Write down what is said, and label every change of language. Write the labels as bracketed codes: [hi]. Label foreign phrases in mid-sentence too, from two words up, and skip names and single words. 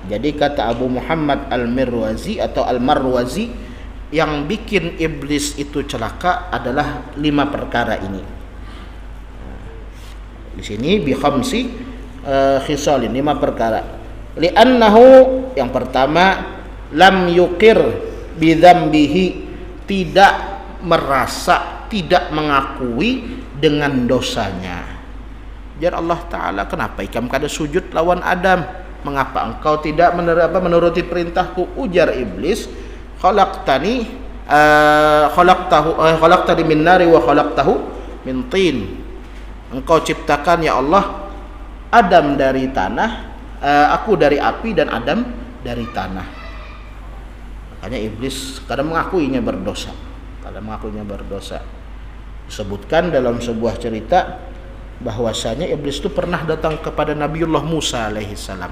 [id] Jadi kata Abu Muhammad Al-Mirwazi atau Al-Marwazi, yang bikin iblis itu celaka adalah 5 perkara ini. Di sini [ar] بخمس خصال, [id] 5 perkara. Li'annahu, yang pertama, [ar] لم يقر بذنبه, [id] tidak merasa, tidak mengakui dengan dosanya. [bjn] Jar Allah Ta'ala, kenapa ikam kada sujud lawan Adam? [id] Mengapa engkau tidak menuruti perintahku? Ujar iblis, [ar] خلقتني من نار وخلقته من طين. [id] Engkau ciptakan ya Allah Adam dari tanah, aku dari api, dan Adam dari tanah. Makanya iblis kadang mengakuinya berdosa. Disebutkan dalam sebuah cerita bahwasanya iblis itu pernah datang kepada Nabiullah Musa alaihissalam.